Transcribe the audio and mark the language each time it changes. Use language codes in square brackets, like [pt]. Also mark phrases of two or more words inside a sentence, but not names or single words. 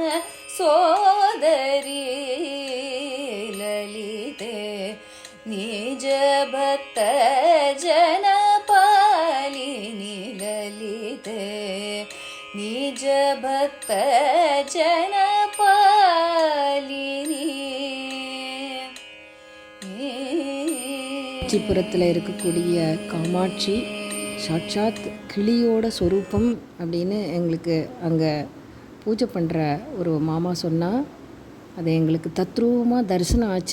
[sa] सोदरी ललिते निज भक्त जन पालिनी ललिते निज भक्त जन पालिनी [ta] காஞ்சிபுரத்தில் இருக்கக்கூடிய காமாட்சி சாட்சாத் கிளியோட சொரூபம் அப்படின்னு எங்களுக்கு அங்கே பூஜை பண்ணுற ஒரு மாமா சொன்னால் அது எங்களுக்கு தத்ரூபமாக தரிசனம் ஆச்சு.